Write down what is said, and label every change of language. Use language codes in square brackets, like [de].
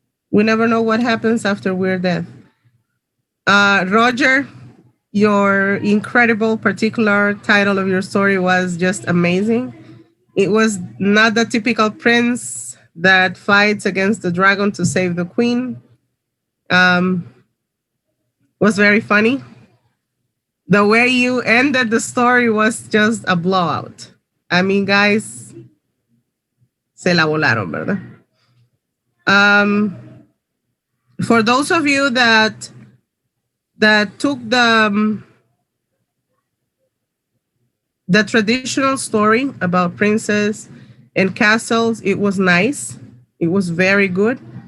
[en] We never know what happens after we're dead. Roger, your incredible particular title of your story was just amazing. It was not the typical prince that fights against the dragon to save the queen. Was very funny. The way you ended the story was just a blowout. I mean, guys, [es] se la volaron, ¿verdad? [en] For those of you that took the traditional story about princes and castles, it was nice. It was very good.